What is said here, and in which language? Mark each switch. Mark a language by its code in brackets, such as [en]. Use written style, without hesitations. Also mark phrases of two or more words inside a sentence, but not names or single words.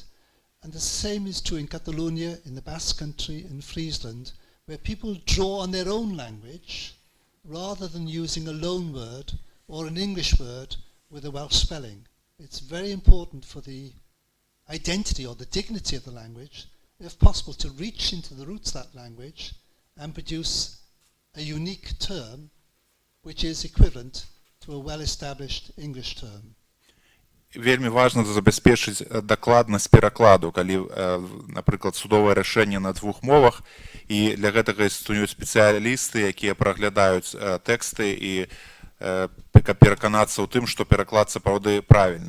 [en] And the same is true in Catalonia, in the Basque Country, in Friesland, where people draw on their own language rather than using a loan word or an English word with a Welsh spelling. It's very important for the identity or the dignity of the language, if possible, to reach into the roots of that language and produce a unique term which is equivalent to a well-established English term. [be] Вельмі важна забяспечыць дакладнасць перакладу, калі, напрыклад, судовае рашэнне на двух мовах, і для гэтага існуюць спецыялісты, якія праглядаюць тэксты і каб пераканацца ў тым, што пераклад сапраўды правільны.